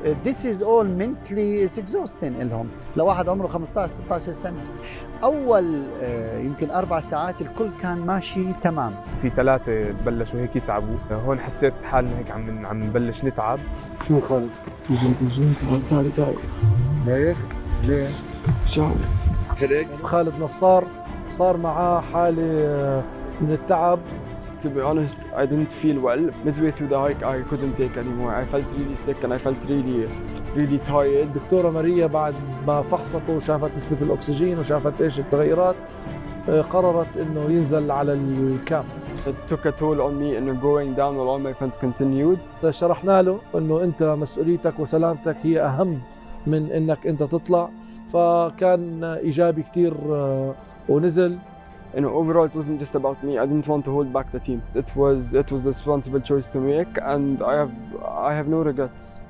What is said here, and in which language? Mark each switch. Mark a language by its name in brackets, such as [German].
[English] This is all mentally exhausting [Arabic] لهم لواحد عمره 15 16 سنه. اول يمكن 4 ساعات الكل كان ماشي تمام. في 3 بلشوا هيك يتعبوا، هون حسيت حالنا هيك عم نبلش نتعب. شو خالد؟ صار تعب هيك؟ ليه؟ شو هيك؟ خالد نصار صار معاه حالة من التعب. [English] To be honest, I didn't feel well. Midway through the hike, I couldn't take anymore. I felt really sick and I felt really tired. [Arabic] الدكتورة ماريا بعد ما فحصته وشافت نسبة الأكسجين وشافت إيش التغيرات، قررت إنه ينزل على الكامب. [English] It took a toll on me and going down while all my friends continued. [Arabic] شرحنا له إنه أنت مسؤوليتك وسلامتك هي أهم من إنك أنت تطلع، فكان إيجابي كتير ونزل. [English] You know, overall, it wasn't just about me. I didn't want to hold back the team. It was a responsible choice to make, and I have no regrets.